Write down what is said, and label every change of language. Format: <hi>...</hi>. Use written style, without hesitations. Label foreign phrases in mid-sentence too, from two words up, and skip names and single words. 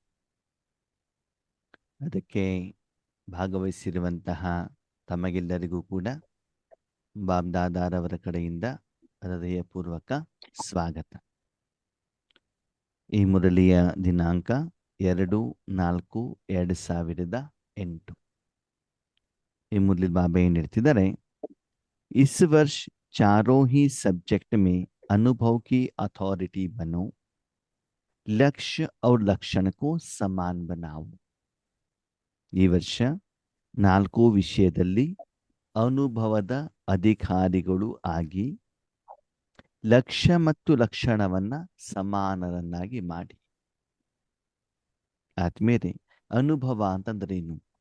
<kn>ಅದಕ್ಕೆ ಭಾಗವಹಿಸಿರುವಂತಹ ತಮಗೆಲ್ಲರಿಗೂ ಕೂಡ ಬಾಬ್ದಾದಾರವರ ಕಡೆಯಿಂದ ಹೃದಯಪೂರ್ವಕ ಸ್ವಾಗತ. ಈ ಮುರಳಿಯ ದಿನಾಂಕ 2/4/2008. ಈ ಮುರಳಿ ಬಾಬಾ ಏನು ಹೇಳ್ತಿದ್ದಾರೆ,</kn> <hi>इस वर्ष चारों ही सब्जेक्ट में अनुभव की अथॉरिटी बनो, लक्ष्य और लक्षण को समान बनाओ.</hi> <kn>ಈ ವರ್ಷ 4 ವಿಷಯದಲ್ಲಿ ಅನುಭವದ ಅಧಿಕಾರಿಗಳು ಆಗಿ ಲಕ್ಷ್ಯ ಮತ್ತು ಲಕ್ಷಣವನ್ನ ಸಮಾನರನ್ನಾಗಿ ಮಾಡಿ. ಆದ್ಮೇಲೆ ಅನುಭವ ಅಂತಂದ್ರೇನು?</kn>